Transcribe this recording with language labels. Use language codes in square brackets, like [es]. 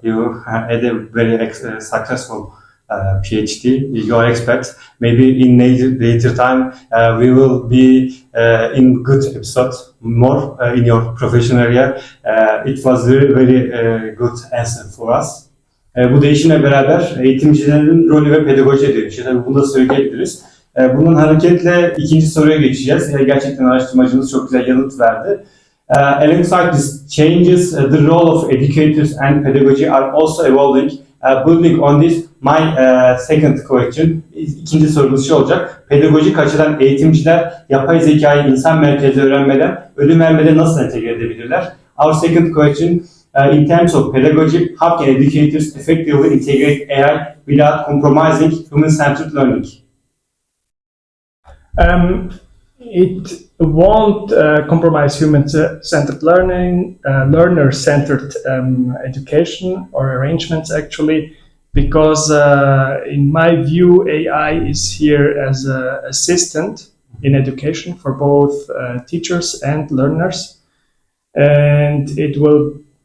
[en] You had a very successful PhD. You are expert. Maybe in later time we will be in good episode more in your professional area. It was very good answer for us. [tr] Bu değişimle beraber eğitimcilerin rolü ve pedagojiye dönüşüyor. Tabii bunu da söyleyebiliriz. Bunun hareketle ikinci soruya geçeceğiz. Gerçekten araştırmacımız çok güzel yanıt verdi. [en] Alongside these changes, the role of educators and pedagogy are also evolving. Building on this, my second question, [tr] ikinci sorumuz şu olacak. Pedagojik açıdan eğitimciler yapay zekayı insan merkezli öğrenmeden, ödün vermeden nasıl entegre edebilirler? [en] Our second question, in terms of pedagogy, how can educators effectively integrate AI without compromising human-centered learning? It won't compromise human-centered learning, learner-centered education or arrangements, actually, because in my view, AI is here as an assistant in education for both teachers and learners, and it will